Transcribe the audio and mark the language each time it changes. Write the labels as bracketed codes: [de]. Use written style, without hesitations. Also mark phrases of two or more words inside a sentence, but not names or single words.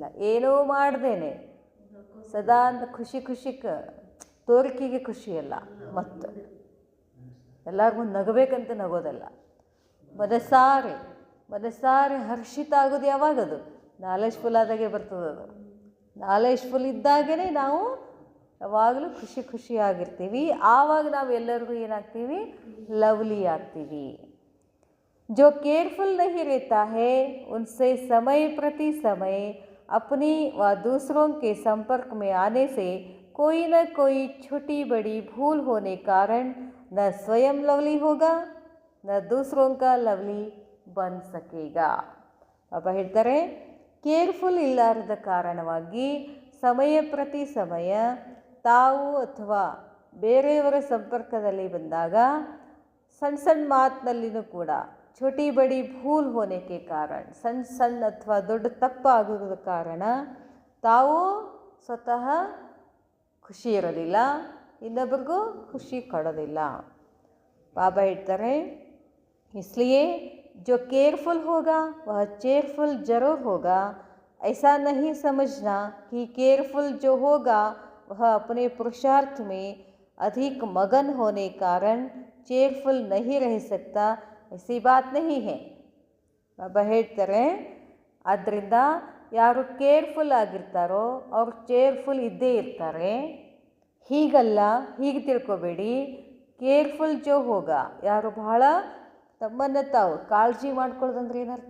[kn] ಏನೂ ಮಾಡ್ದೇನೆ ಸದಾ ಖುಷಿ ತೋರಿಕೆಗೆ ಖುಷಿಯಲ್ಲ, ಮತ್ತು ಎಲ್ಲರಿಗೂ ನಗಬೇಕಂತ ನಗೋದಲ್ಲ. ಮನಸಾರೆ ಹರ್ಷಿತ ಆಗೋದು ಯಾವಾಗದು? ನಾಲೆಜ್ಫುಲ್ ಆದಾಗೆ ಬರ್ತದದು. ನಾಲೆಜ್ಫುಲ್ ಇದ್ದಾಗೇ ನಾವು ಯಾವಾಗಲೂ ಖುಷಿಯಾಗಿರ್ತೀವಿ. ಆವಾಗ ನಾವು ಎಲ್ಲರಿಗೂ ಏನಾಗ್ತೀವಿ? ಲವ್ಲಿ ಆಗ್ತೀವಿ. [hi] जो केयरफुल नहीं रहता है उनसे समय प्रति समय अपनी व दूसरों के संपर्क में आने से कोई न कोई छोटी बड़ी भूल होने कारण न स्वयं लवली होगा न दूसरों का लवली बन सकेगा. [kn] ಪಾಪ ಹೇಳ್ತಾರೆ, ಕೇರ್ಫುಲ್ ಇಲ್ಲಾರದ ಕಾರಣವಾಗಿ ಸಮಯ ಪ್ರತಿ ಸಮಯ ತಾವು ಅಥವಾ ಬೇರೆಯವರ ಸಂಪರ್ಕದಲ್ಲಿ ಬಂದಾಗ ಸಣ್ಣ ಮಾತಿನಲ್ಲಿನೂ ಕೂಡ [hi] छोटी बड़ी भूल होने के कारण [kn] ಸಣ್ಣ ಅಥವಾ ದೊಡ್ಡ ತಪ್ಪಾಗೋದ ಕಾರಣ ತಾವು ಸ್ವತಃ ಖುಷಿ ಇರೋದಿಲ್ಲ, ಇನ್ನೊಬ್ರಿಗೂ ಖುಷಿ ಕೊಡೋದಿಲ್ಲ. ಬಾಬಾ ಹೇಳ್ತಾರೆ, [hi] इसलिए जो केयरफुल होगा वह चेयरफुल जरूर होगा. ऐसा नहीं समझना कि केयरफुल जो होगा वह अपने पुरुषार्थ में अधिक मगन होने कारण चेयरफुल नहीं रह सकता. ऐसी बात नहीं है. [kn] ಬಾಬಾ ಹೇಳ್ತಾರೆ, ಆದ್ದರಿಂದ ಯಾರು ಕೇರ್ಫುಲ್ ಆಗಿರ್ತಾರೋ ಅವ್ರು ಚೇರ್ಫುಲ್ ಇದ್ದೇ ಇರ್ತಾರೆ. ಹೀಗಲ್ಲ, ಹೀಗೆ ತಿಳ್ಕೊಬೇಡಿ. ಕೇರ್ಫುಲ್ [hi] जो होगा, [kn] ಯಾರು ಬಹಳ ತಮ್ಮನ್ನು ತಾವು ಕಾಳಜಿ ಮಾಡ್ಕೊಳ್ಳೋದಂದ್ರೆ ಏನರ್ಥ?